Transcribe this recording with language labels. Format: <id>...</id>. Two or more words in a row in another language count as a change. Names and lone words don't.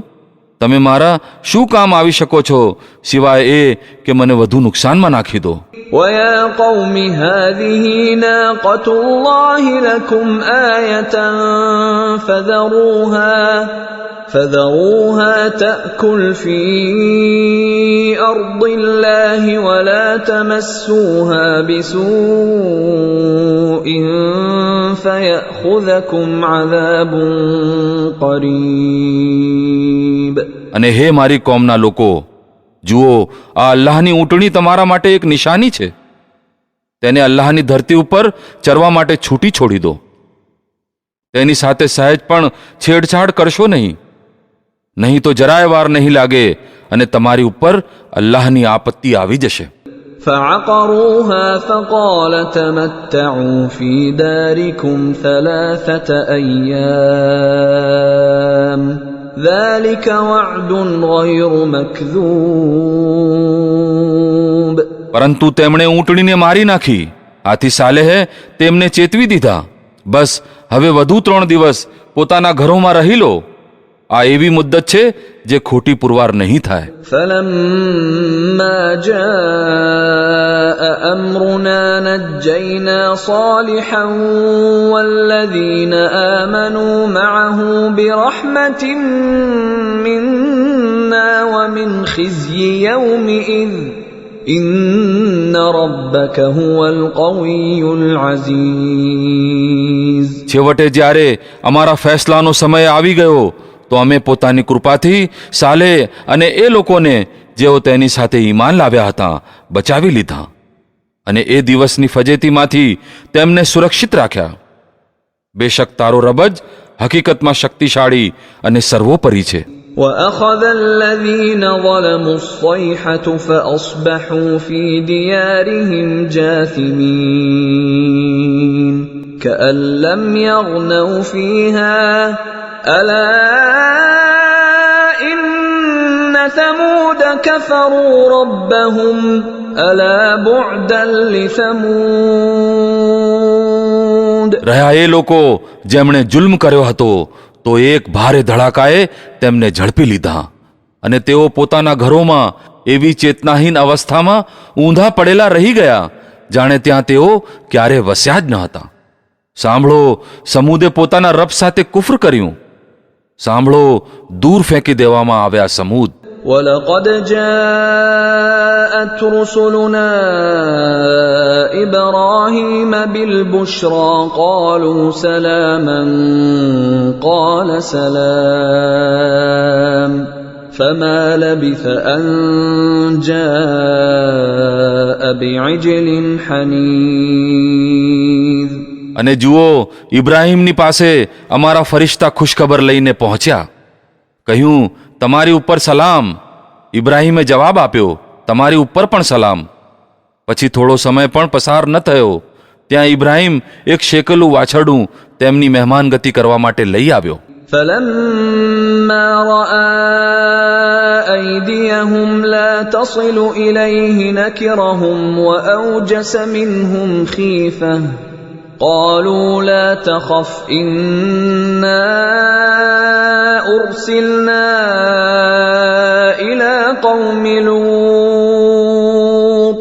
<gu>તમે મારા શું કામ આવી શકો છો સિવાય એ કે મને વધુ નુકસાનમાં નાખી દો.</gu> <ar>ويا قوم هذه ناقة الله لكم آية فذروها تأكل في أرض الله ولا تمسوها بسوء فيأخذكم عذاب قريب.</ar> <gu>અને હે મારી કોમના લોકો, જુઓ, આ અલ્લાહની ઊંટણી તમારા માટે એક નિશાની છે. તેને અલ્લાહની ધરતી ઉપર ચરવા માટે છૂટી છોડી દો. તેની સાથે સહેજ પણ છેડછાડ કરશો નહીં તો જરાય વાર નહીં લાગે અને તમારી ઉપર અલ્લાહની આપત્તિ આવી જશે.</gu> <ar>فعقروها فقال تمتعوا في داركم 3 أيام ذلك وعد غير مكذوب.</ar> <gu>પરંતુ તેમણે ઊંટણીને મારી નાખી. આથી સાલેહે તેમને ચેતવી દીધા, બસ હવે વધુ 3 દિવસ પોતાના ઘરોમાં રહી લો. આ એવી મુદ્દત છે જે ખોટી પુરવાર નહીં થાય.</gu> <ar>فلما جاء أمرنا نجينا صالحا والذين آمنوا معه برحمة منا ومن خزي يومئذ إن ربك هو القوي العزيز.</ar> <gu>છેવટે જ્યારે અમારા ફેસલાનો સમય આવી ગયો તો અમે પોતાની કૃપાથી સાલેહ અને એ લોકોને જેઓ તેની સાથે ઈમાન લાવ્યા હતા બચાવી લીધા અને એ દિવસની ફજેતીમાંથી તેમને સુરક્ષિત રાખ્યા. બેશક તારો રબ જ હકીકતમાં શક્તિશાળી અને સર્વોપરી છે.</gu> <ar>وأخذ الذين ظلموا الصيحة فأصبحوا في ديارهم جاثمين كأن لم يغنوا فيها ألا إن ثمود كفروا ربهم ألا بعدا لثمود.</ar> <gu>રહ્યા એ લોકો જેમણે જુલ્મ કર્યો હતો તો એક ભારે ધડાકાએ તેમને ઝડપી લીધા અને તેઓ પોતાના ઘરોમાં એવી ચેતનાહીન અવસ્થામાં ઊંધા પડેલા રહી ગયા જાણે ત્યાં તેઓ ક્યારે વસ્યા જ ન હતા. સાંભળો, સમૂદે પોતાના રબ સાથે કુફર કર્યું. સાંભળો, દૂર ફેંકી દેવામાં આવ્યા સમૂદ.</gu> <ar>ولقد جاءت رسلنا إبراهيم بالبشرى قالوا سلاما قال سلام فما لبث أن جاء بعجل حنيذ.</ar> <gu>અને જુઓ, ઇબ્રાહીમની પાસે અમારા ફરિશ્તા ખુશખબર લઈને પહોંચ્યા. કહ્યું, તમારી ઉપર સલામ. ઇબ્રાહીમે જવાબ આપ્યો, તમારી ઉપર પણ સલામ. પછી થોડો સમય પણ પસાર ન થયો ત્યાં ઇબ્રાહીમ એક શેકેલું વાછરડું તેમની મહેમાનગતિ કરવા માટે લઈ આવ્યો.</gu> <ar>فلما رأى أيديهم لا تصل إليه نكرهم وأوجس منهم خيفة قالوا لا تخف إنا أرسلنا إلى قوم لوط.</ar>